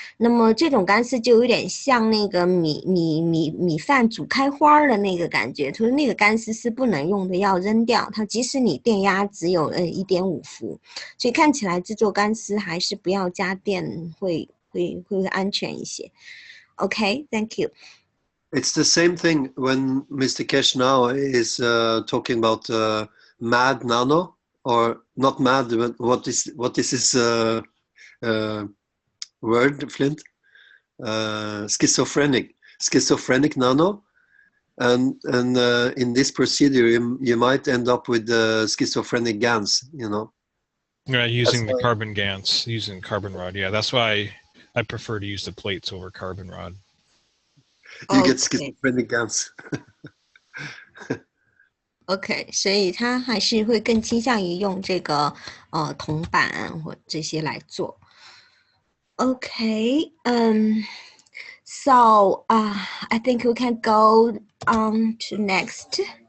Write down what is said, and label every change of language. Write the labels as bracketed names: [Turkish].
[Chinese] 那么这种干丝就有点像那个米饭煮开花的那个感觉，所以那个干丝是不能用的，要扔掉。它即使你电压只有1.5伏，所以看起来制作干丝还是不要加电会安全一些。 [English] Okay, thank you. It's the same thing when Mr. Keshe now is talking about mad nano, or not mad, but what is his word, Flint? Schizophrenic nano, and in this procedure you might end up with schizophrenic GANs, you know. Yeah, using the carbon GANs, using carbon rod. Yeah, that's why I prefer to use the plates over carbon rod. You get schizophrenic GANs. [Chinese] OK， 所以他还是会更倾向于用这个铜板或这些来做。 [English] OK， so I think we can go on to next.